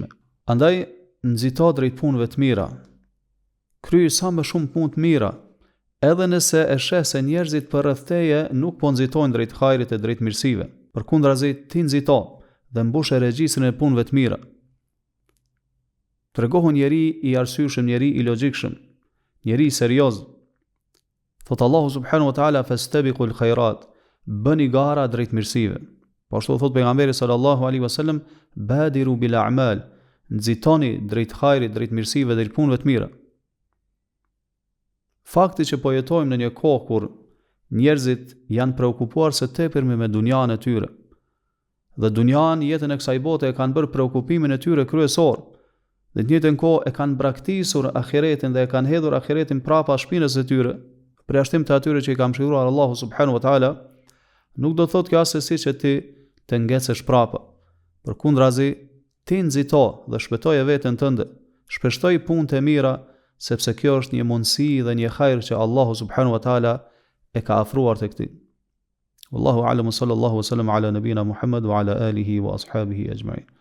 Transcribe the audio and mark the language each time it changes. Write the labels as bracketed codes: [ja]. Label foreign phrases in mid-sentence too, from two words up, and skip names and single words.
[sq] Andaj nxito drejt punëve të mira. Kryej sa më shumë punë të mira, edhe nëse e sheh se njerëzit për rreth teje nuk po nxitojnë drejt hajrit e drejt mirësive. Përkundrazi ti nxito dhe mbush regjistrin e punëve të mira. Tregohu njeri i arsyeshëm, njeri i logjikshëm, njeri i serioz. Thot Allahu [ar] سبحانه وتعالى: "فاستبقوا الخيرات", [sq] bëni gara drejt mirësive. Po ashtu thot pejgamberi [ar] صلى الله عليه وسلم: "بادروا بالأعمال", [sq] nxitoni drejt hajrit, drejt mirësive, drejt punëve të mira. Fakti që po jetojmë në një kohë kur njerëzit janë preokupuar së tepërmi me dunjan e tyre, dhe dunjan, jetën e kësaj bote, e kanë bërë preokupimin e tyre kryesor, dhe në njëjtën kohë e kanë braktisur ahiretin dhe e kanë hedhur ahiretin prapa shpinës së tyre, përjashtim të atyre që i ka mëshiruar Allahu [ar] سبحانه وتعالى, [sq] nuk do thotë kjo asesi që ti të ngecesh prapa. Përkundrazi, ti nxito dhe shpëtoje veten tënde, shpeshtoj punët e mira, sepse kjo është një mundësi dhe një hajër që Allahu [ar] سبحانه وتعالى [sq] e ka afruar tek ti. [ar] والله أعلم وصلى الله وسلم على نبينا محمد وعلى آله وأصحابه أجمعين.